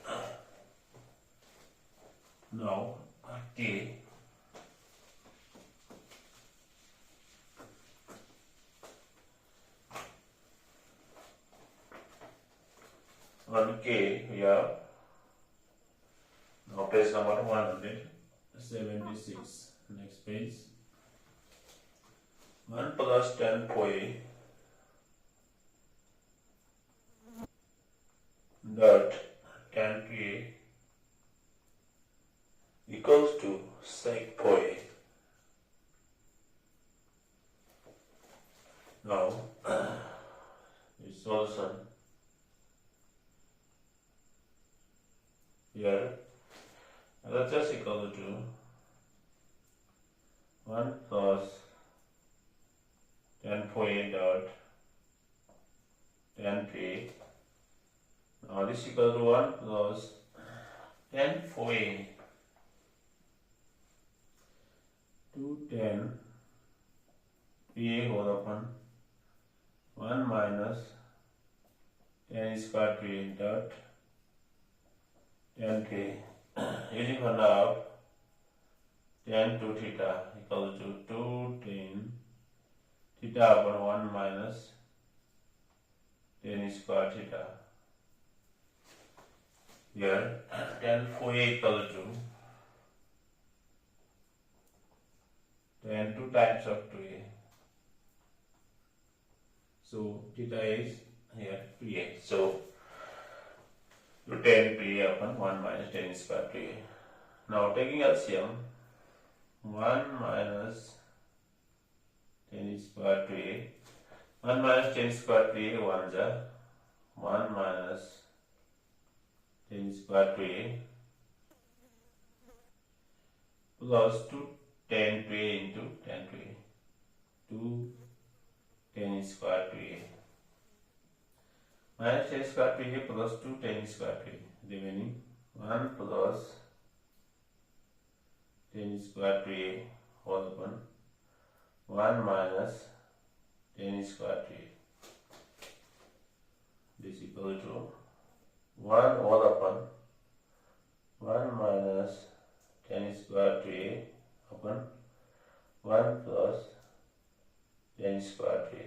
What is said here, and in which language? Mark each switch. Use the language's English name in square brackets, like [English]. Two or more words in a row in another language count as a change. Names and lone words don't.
[English] Now K on K we have now page number 176. Next page, 1 plus tan phi dot tan phi equals to sec phi. Now the solution here LHS equal to 1 plus tan phi dot tan phi. Now this equal to 1 plus tan phi 2 tan phi whole upon 1 minus tan square phi dot tan phi. Using formula of tan 2 theta equal to 2 tan theta upon 1 minus tan square theta. Here tan phi equal to tan 2 times of 2a. So theta is here 2a. So to tan phi upon 1 minus tan square phi. Now taking LCM, 1 minus tan square phi, 1 minus tan square phi 1 ja, 1 minus tan square phi plus 2 tan phi into tan phi, 2 tan square phi minus tan square phi plus 2 tan square phi, remaining 1 plus tan square phi whole upon 1 minus tan square phi. This equal to 1 whole upon 1 minus tan square phi upon 1 plus tan square phi.